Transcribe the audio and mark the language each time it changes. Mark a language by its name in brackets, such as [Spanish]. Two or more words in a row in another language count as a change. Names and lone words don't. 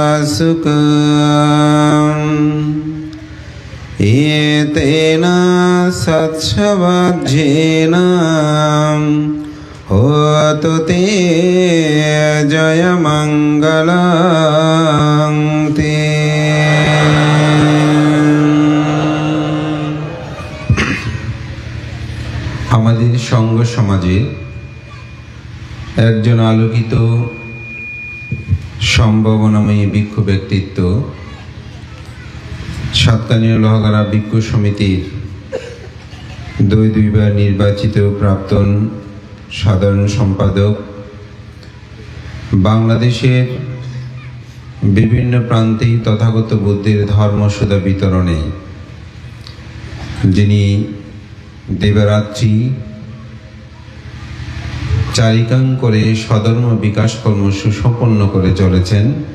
[Pali] sukham Etena satsavajjena hotu te jaya mangalang te [Bangla] আমাদের সঙ্গ সমাজে একজন আলোকিত সম্ভাবনাময়ী ভিক্ষু ব্যক্তিত্ব সাতকানিয়া লোহাগাড়া ভিক্ষু সমিতির দুইবার নির্বাচিত প্রাক্তন সাধারণ সম্পাদক বাংলাদেশের বিভিন্ন প্রান্তে তথাগত বুদ্ধের ধর্মসুধা বিতরণে যিনি দেবরাত্রি চারিকাং করে স্বধর্ম বিকাশ কর্ম সুসম্পন্ন করে চলেছেন